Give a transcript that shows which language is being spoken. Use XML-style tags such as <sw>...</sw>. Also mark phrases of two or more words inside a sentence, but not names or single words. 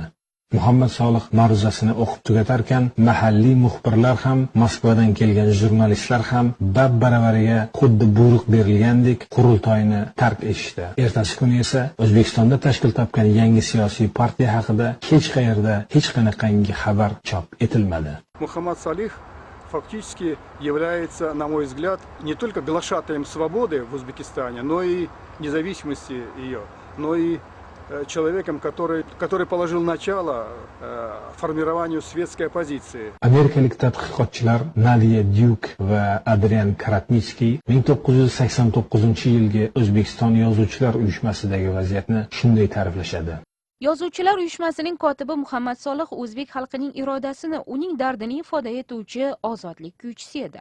<uz>Muhammad Solih ma'ruzasini o'qib tugatarkan, mahalliy muxbirlar ham, Moskvadan kelgan jurnalistlar ham bab-baravariga xuddi buyruq berilgandek qurultoyni tark etishdi. Ertasi kuni esa O'zbekistonda tashkil topgan yangi siyosiy partiya haqida hech qayerda hech qanaqangi xabar chop etilmadi.</uz> <ru>Muhammad Solih фактически является, на мой взгляд, не только глашатаем свободы в Узбекистане, но и независимости ее, но и человеком, который положил начало формированию светской оппозиции.</ru> <uz>Amerikalik tadqiqotchilar Nadia Duke va Adrian Karatnitsky 1989-yilgi O'zbekiston Yozuvchilar uyushmasidagi vaziyatni shunday ta'riflashadi. Yozuvchilar uyushmasining kotibi Muhammad Solih o'zbek xalqining irodasini, uning dardini ifoda etuvchi ozodlik kuychisi edi.</uz>